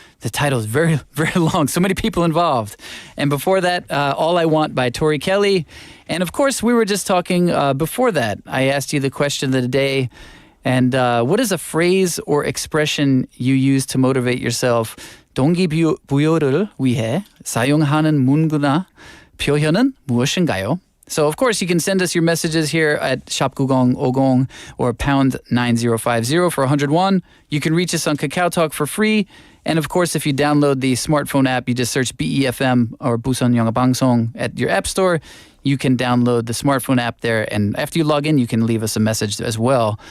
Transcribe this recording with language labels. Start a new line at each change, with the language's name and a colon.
English: The title is very, very long. So many people involved. And before that, All I Want by Tori Kelly. And of course, we were just talking before that. I asked you the question of the day. And what is a phrase or expression you use to motivate yourself?
Korean: 동기부여를 위해 사용하는 문구나 표현은 무엇인가요?
English: So, of course, you can send us your messages here at 샵9050 or pound 9050 for 101. You can reach us on Kakao Talk for free. And, of course, if you download the smartphone app, you just search BEFM or 부산영어방송 at your app store. You can download the smartphone app there. And after you log in, you can leave us a message as well.